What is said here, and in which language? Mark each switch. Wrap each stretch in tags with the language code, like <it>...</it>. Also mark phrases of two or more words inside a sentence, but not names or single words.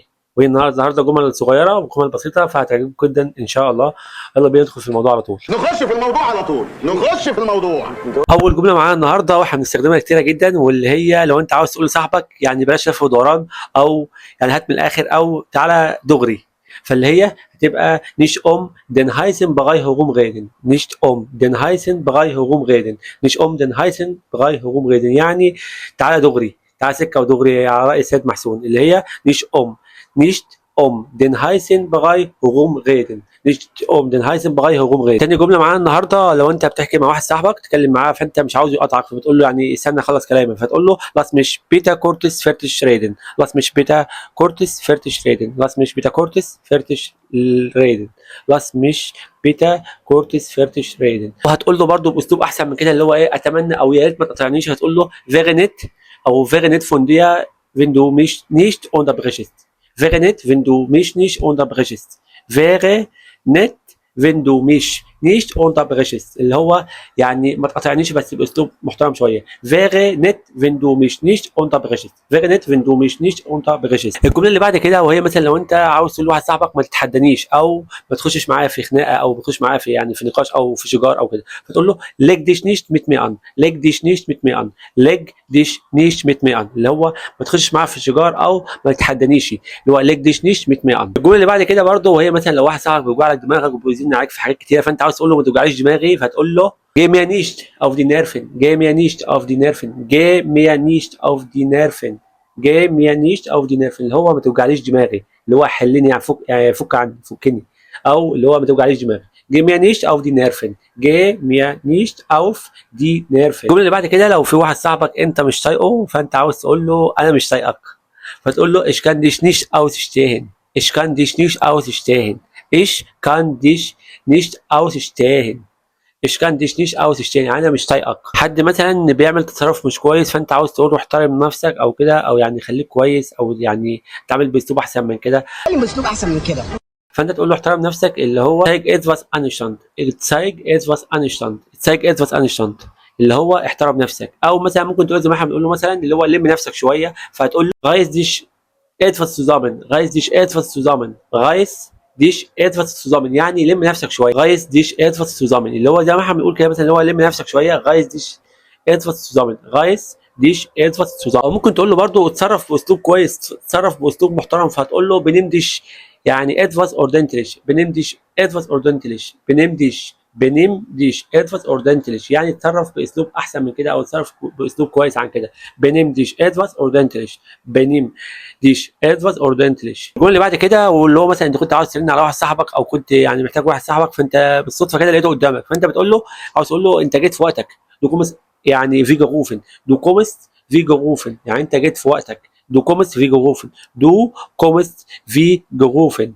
<ar>وهي النهارده جمل صغيرة وجمل بسيطة فهتعجبكم جدا ان شاء الله. يلا بينا ندخل في الموضوع على طول. نخش في الموضوع. اول جمله معانا النهارده واحنا بنستخدمها كتيره جدا، واللي هي لو انت عاوز تقول لصاحبك يعني بلاش لف ودوران، او يعني هات من الاخر، او تعالى دغري. فاللي هي هتبقى</ar> <de>nicht den heißen Brei herumreden. nicht den heißen Brei herumreden. nicht den heißen Brei herumreden</de> <ar>يعني تعالى دغري، تعالى سكه ودغري على راي السيد محسون. اللي هي</ar> <de>nicht den heißen Brei herumreden. nicht den heißen Brei herumreden.</de> <ar>تاني جمله معانا النهارده لو انت بتحكي مع واحد صاحبك تتكلم معاه فانت مش عاوز يقطعك، فبتقول له يعني استنى اخلص كلامي، فتقول له</ar> <de>lass mich bitte kurz fertig reden. lass mich bitte kurz fertig reden. lass mich bitte kurz fertig reden. lass mich bitte kurz fertig reden.</de> <ar>وهتقول له برده باسلوب احسن من كده اللي هو ايه، اتمنى او يا ريت ما تقاطعنيش. هتقول له</ar> <de>wäre nett او wäre nett von dir wenn du mich nicht unterbrichst. wäre nett wenn du mich nicht unterbrichst. wäre nett wenn du mich nicht unterbrichst،</de> <ar>اللي هو يعني ما تقاطعنيش بس باسلوب محترم شويه.</ar> <de>wäre nett wenn du mich nicht unterbrichst. wäre nett wenn du mich nicht unterbrichst.</de> <ar>الجمله اللي بعد كده وهي مثلا لو انت عاوز تقول لواحد صاحبك ما تتحدانيش، او ما تخشش معايا في خناقه، او ما تخش معايا في يعني في نقاش او في شجار او كده، فتقول له</ar> <de>leg dich nicht mit mir an. leg dich nicht mit mir an. leg dich nicht mit mir an،</de> <ar>اللي هو ما تخشش معايا في شجار او ما تتحدانيش، اللي هو</ar> <de>leg dich nicht mit mir an.</de> <ar>الجمله اللي بعد كده برضه وهي مثلا لو واحد صاحبك بيوجع لك دماغك وبيزن عليك في حاجات كتيره، فانت عاوز تقول له ما توجعليش دماغي، فتقول له</ar> <de>geh mir nicht auf die Nerven. geh mir nicht auf die Nerven. geh mir nicht auf die Nerven. geh mir nicht auf die Nerven،</de> <ar>اللي هو ما توجعليش دماغي، اللي هو حلني يعني فك عني فكني، او اللي هو ما توجعليش دماغي.</ar> <de>geh mir nicht auf die Nerven. geh mir nicht auf die Nerven.</de> <ar>الجمله اللي بعد كده لو في واحد صاحبك انت مش طايقه فانت عاوز تقول له انا مش طايقك، فتقول له</ar> <de>ich kann dich nicht ausstehen. ich kann dich nicht ausstehen. ich kann dich nicht ausstehen. ich kann dich nicht ausstehen</de> <ar>يعني انا مش طايقك. حد مثلا بيعمل تصرف مش كويس فانت عاوز تقول له احترم نفسك او كده، او يعني خليك كويس، او يعني تعمل باسلوب احسن من كده. فانت تقول له احترم نفسك، اللي هو</ar> <de>zeig etwas Anstand. zeig etwas Anstand. zeig etwas Anstand،</de> <ar>اللي هو احترم نفسك. او مثلا ممكن تقول زي ما احنا بنقول له مثلا اللي هو لم نفسك شويه، فهتقول له</ar> <de>reiß dich etwas zusammen. reiß dich etwas zusammen. reiß dich etwas zusammen</de> <ar>يعني لم نفسك شويه.</ar> <de>reiß dich etwas zusammen،</de> <ar>اللي هو زي ما احنا بنقول كده مثلا اللي هو لم نفسك شويه.</ar> <de>reiß dich etwas zusammen. reiß dich etwas zusammen.</de> <ar>او ممكن تقول له برضه اتصرف باسلوب كويس، اتصرف باسلوب محترم، فهتقول له</ar> <de>benimm dich</de> <ar>يعني</ar> <de>etwas ordentlich. benimm dich etwas ordentlich. benimm dich etwas ordentlich</de> <ar>يعني اتصرف باسلوب احسن من كده، او اتصرف باسلوب كويس عن كده.</ar> <de>benimm dich etwas ordentlich. benimm dich etwas ordentlich.</de> <ar>الجمله اللي بعد كده واللي هو مثلا انت كنت عاوز ترن على واحد صاحبك، او كنت يعني محتاج واحد صاحبك فانت بالصدفه كده لقيته قدامك، فانت بتقول له عاوز تقول له انت جيت في وقتك.</ar> <de>du kommst يعني wie gerufen. du kommst wie gerufen</de> <ar>يعني انت جيت في وقتك.</ar> <de>du kommst wie gerufen. du kommst wie gerufen.</de>